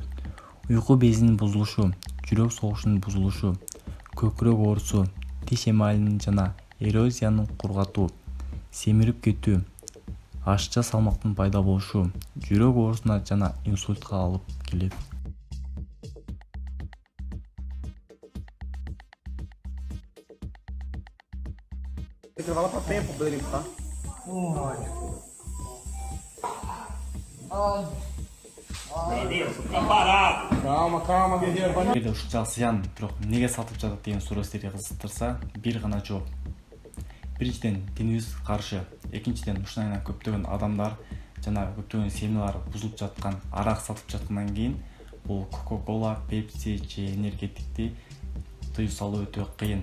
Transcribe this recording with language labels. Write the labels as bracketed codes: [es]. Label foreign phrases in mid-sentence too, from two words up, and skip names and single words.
[ky] Уйку безинин бузулушу, жүрөк согушунун бузулушу, көкүрөк оорусу, тиш эмалинин жана эрозиянын кургатуу, семирип кетүү, ашча салмактын пайда болушу, жүрөк оорусуна жана инсультка алып келет. [pt] Intervalo para tempo pra ele, tá? Calma, guerreiro. [ky] Эгерде ушунчалык зыян, бирок эмнеге сатып жатат деген суроо силерди кызыктырса, бир гана жооп. Биринчиден, динибиз каршы. Экинчиден, ушундай көптөгөн адамдар жана көптөгөн семьялар бузулуп жаткан, арак сатып жаткандан кийин бул Coca-Cola, Pepsi же энергетикти тыюу салуу өтө кыйын.